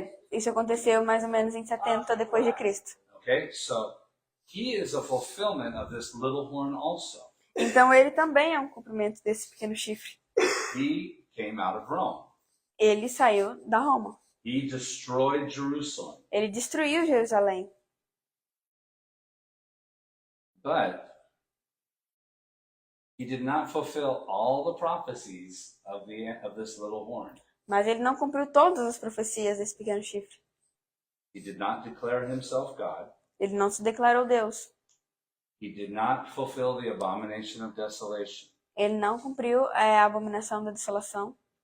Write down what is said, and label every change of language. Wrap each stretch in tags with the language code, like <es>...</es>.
<pt>Isso aconteceu mais ou menos em 70 depois de Cristo.</pt> <en>Okay, so he is a fulfillment of this little horn also.</en> <pt>Então ele também é um cumprimento desse pequeno chifre.</pt> <en>He came out of Rome.</en> <pt>Ele saiu da Roma.</pt> <en>He destroyed Jerusalem.</en> <pt>Ele destruiu Jerusalém.</pt> <en>But he did not fulfill all the prophecies of this little horn.</en> <pt>Mas ele não cumpriu todas as profecias desse pequeno chifre.</pt> <en>He did not declare himself God.</en> <pt>Ele não se declarou Deus.</pt> <en>He did not fulfill the abomination of desolation.</en> <pt>Ele não cumpriu a abominação da desolação.</pt>